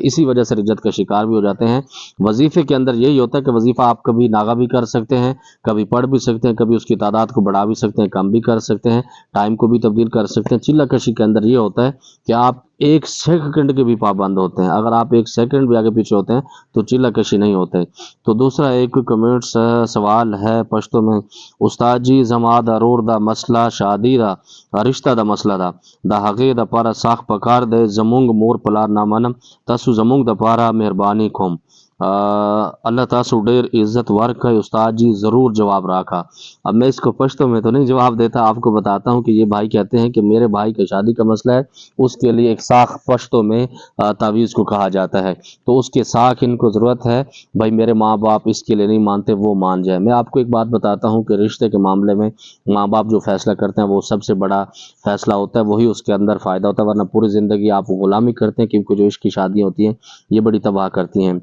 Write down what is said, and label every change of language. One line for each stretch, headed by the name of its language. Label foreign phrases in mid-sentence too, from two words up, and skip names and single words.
Urdu: اسی وجہ سے رجت کا شکار بھی ہو جاتے ہیں۔ وظیفے کے اندر یہی ہوتا ہے کہ وظیفہ آپ کبھی ناغہ بھی کر سکتے ہیں، کبھی پڑھ بھی سکتے ہیں، کبھی اس کی تعداد کو بڑھا بھی سکتے ہیں، کم بھی کر سکتے ہیں، ٹائم کو بھی تبدیل کر سکتے ہیں۔ چلہ کشی کے اندر یہ ہوتا ہے کہ آپ ایک سیکنڈ کے بھی پابند ہوتے ہیں۔ اگر آپ ایک سیکنڈ بھی آگے پیچھے ہوتے ہیں تو چلہ کشی نہیں ہوتے۔ تو دوسرا ایک کمنٹ سوال ہے پشتو میں،
Pashto: استاد جی زما دا رور دا مسئلہ شادی دا رشتہ دا مسئلہ دا هغې د پاره ساخت پکار دی، زمونږ مور پلار نه منم، تاسو زمونږ د پاره مهرباني کوم، اللہ تاسو ډیر عزت ورکړي۔ استاد جی ضرور جواب راکا۔
Urdu: اب میں اس کو پشتو میں تو نہیں جواب دیتا، آپ کو بتاتا ہوں کہ یہ بھائی کہتے ہیں کہ میرے بھائی کا شادی کا مسئلہ ہے، اس کے لیے ایک ساخ پشتو میں تعویذ کو کہا جاتا ہے، تو اس کے ساخ ان کو ضرورت ہے۔ بھائی میرے ماں باپ اس کے لیے نہیں مانتے، وہ مان جائے۔ میں آپ کو ایک بات بتاتا ہوں کہ رشتے کے معاملے میں ماں باپ جو فیصلہ کرتے ہیں وہ سب سے بڑا فیصلہ ہوتا ہے، وہی اس کے اندر فائدہ ہوتا ہے، ورنہ پوری زندگی آپ غلامی کرتے ہیں، کیونکہ جو عشق کی شادیاں ہوتی ہیں یہ بڑی تباہ کرتی ہیں۔